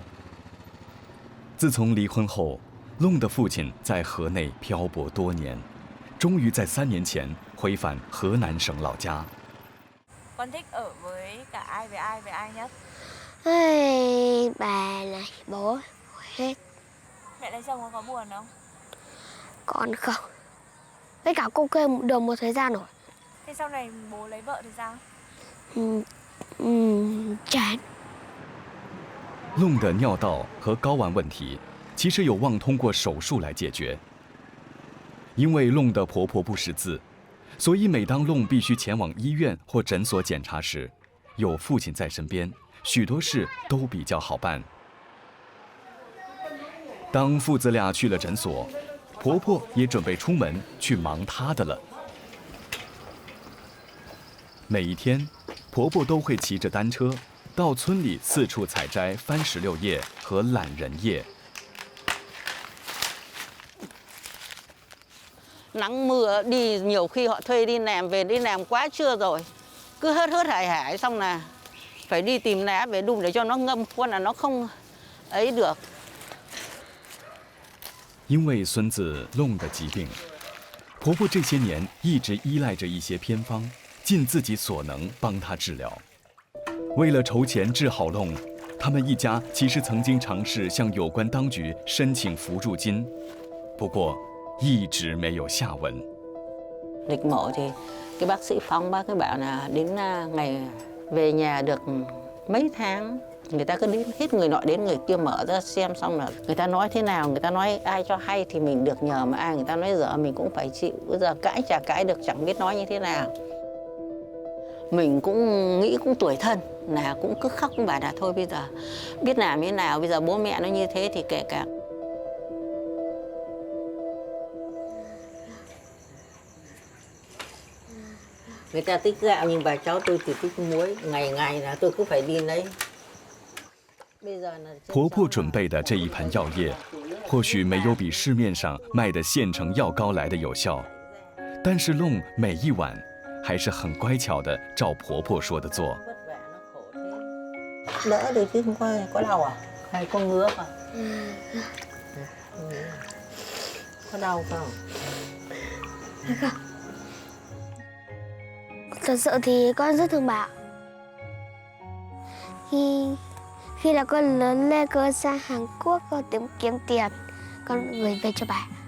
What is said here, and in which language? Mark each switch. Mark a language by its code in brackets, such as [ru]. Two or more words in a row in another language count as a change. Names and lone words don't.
[zh] 自从离婚后，弄的父亲在河内漂泊多年，终于在3年前回返河南省老家。 [vi] Con thích ở với cả ai với ai nhất? Bà này, bố hết. Mẹ lấy chồng có buồn không? Con không. Với cả cô kê được một thời gian rồi. Thế sau này bố lấy vợ thì sao? Chán. [zh] 弄的尿道和睾丸问题，其实有望通过手术来解决。因为弄的婆婆不识字，所以每当弄必须前往医院或诊所检查时， 有父亲在身边，许多事都比较好办。当父子俩去了诊所，婆婆也准备出门去忙她的了。每一天，婆婆都会骑着单车到村里四处采摘番石榴叶和懒人叶。 [vi] Nắng mưa đi nhiều khi họ thuê đi làm về đi làm quá trưa rồi, cứ hớt hải xong là phải đi tìm lá về đun để cho nó ngâm khuôn là nó không ấy được. [zh] 因为孙子弄的疾病，婆婆这些年一直依赖着一些偏方，尽自己所能帮他治疗。为了筹钱治好弄，他们一家其实曾经尝试向有关当局申请扶助金，不过一直没有下文。 [vi] Lịch mổ thì cái bác sĩ Phong bác ấy bảo là đến ngày về nhà được mấy tháng, người ta cứ đến hết người nọ đến người kia mở ra xem xong là người ta nói thế nào, người ta nói ai cho hay thì mình được nhờ, mà ai người ta nói dở mình cũng phải chịu. Bây giờ cãi chả cãi được, chẳng biết nói như thế nào. Mình cũng nghĩ cũng tủi thân, là cũng cứ khóc cũng bảo là thôi bây giờ biết làm thế nào, bây giờ bố mẹ nó như thế thì kể cả. Người ta tích gạo nhưng bà cháu tôi chỉ tích muối, ngày ngày là tôi cứ phải đi lấy. [zh] 婆婆准备的这一盆药液，或许没有比市面上卖的现成药膏来的有效，但是弄每一晚还是很乖巧的照婆婆说的做。 [vi] Đỡ được chứ không có đau à? Hay có ngứa không? Có đau không? Thật sự thì con rất thương bà. Khi là con lớn lên, con sang Hàn Quốc, con tìm kiếm tiền, con gửi về cho bà.